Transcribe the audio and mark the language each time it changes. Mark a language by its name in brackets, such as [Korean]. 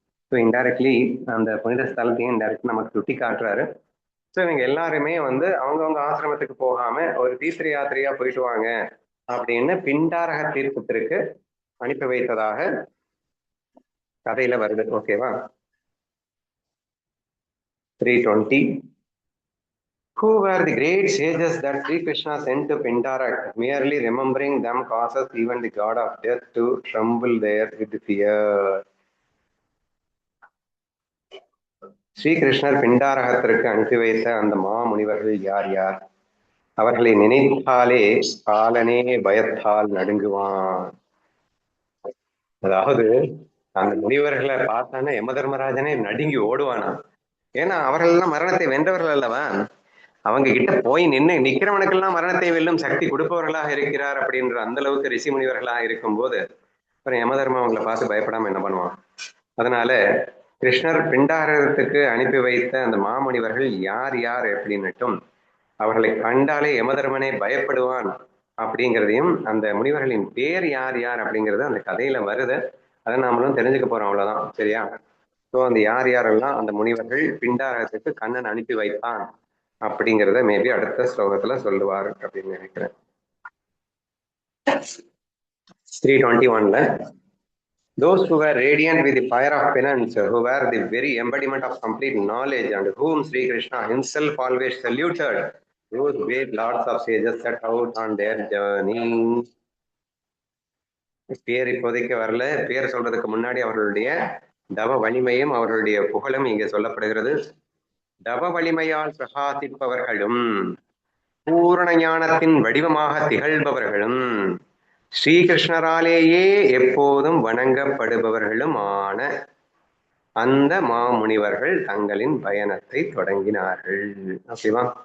[Tamil] So indirectly அந்த புனித ஸ்தலத்தையும் indirect நமக்கு சுட்டி காட்டுறாரு. ஸோ இவங்க எல்லாருமே வந்து அவங்கவுங்க ஆசிரமத்துக்கு போகாம ஒரு தீர்த்த யாத்திரையா போயிட்டு வாங்க அப்படின்னு பிண்டாரக தீர்த்தத்திற்கு அனுப்பி வைத்ததாக கதையில வருது. ஓகேவா? [English] 320 Who were the great sages that Sri Krishna sent to Pindarak? Merely remembering them causes even the god of death to tremble there with fear. [Tamil] ஸ்ரீகிருஷ்ணர் பிண்டாரகத்திற்கு அனுப்பி வைத்த அந்த மாமுனிவர்கள் யார் யார்? அவர்களை நினைத்தாலே காலனே பயத்தால் நடுங்குவான். அதாவது அந்த முனிவர்களை பார்த்தானே யம தர்மராஜனே நடுங்கி ஓடுவானா. ஏன்னா அவர்கள் எல்லாம் மரணத்தை வென்றவர்கள் அல்லவா. அவங்க கிட்ட போய் நிக்கிறவனுக்கெல்லாம் மரணத்தை வெல்லும் சக்தி கொடுப்பவர்களாக இருக்கிறார் அப்படின்ற அந்த அளவுக்கு ரிஷி முனிவர்களாக இருக்கும் போது அப்புறம் யமதர்மம் அவங்களை பார்த்து பயப்படாம என்ன பண்ணுவான். அதனால கிருஷ்ணர் பிண்டாரகத்துக்கு அனுப்பி வைத்த அந்த மாமுனிவர்கள் யார் யார் அப்படின்னுட்டும் அவர்களை கண்டாலே யமதர்மனே பயப்படுவான் அப்படிங்கிறதையும் அந்த முனிவர்களின் பேர் யார் யார் அப்படிங்கிறது அந்த கதையில வருது. அதை நாமளும் தெரிஞ்சுக்க போறோம். அவ்வளவுதான். சரியா? ஸோ அந்த யார் யாரெல்லாம் அந்த முனிவர்கள் பிண்டாரத்துக்கு கண்ணன் அனுப்பி வைத்தான் அப்படிங்கிறத மேபி அடுத்த ஸ்லோகத்துல சொல்லுவார் அப்படின்னு நினைக்கிறேன். [English] 321ல those who were radiant with the fire of penance, who were the very embodiment of complete knowledge, and whom Sri Krishna himself always saluted, those great lords of sages set out on their journey. [Tamil] பேர் இப்போதைக்கு வரல, பேர் சொல்றதுக்கு முன்னாடி அவர்களுடைய தவ வலிமையும் அவர்களுடைய புகழும் இங்கே சொல்லப்படுகிறது. தவ வலிமையால் பிரகாசிப்பவர்களும் பூரண ஞானத்தின் வடிவமாக திகழ்பவர்களும் ஸ்ரீகிருஷ்ணராலேயே எப்போதும் வணங்கப்படுபவர்களுமான அந்த மாமுனிவர்கள் தங்களின் பயணத்தை தொடங்கினார்கள். ஓகேவா?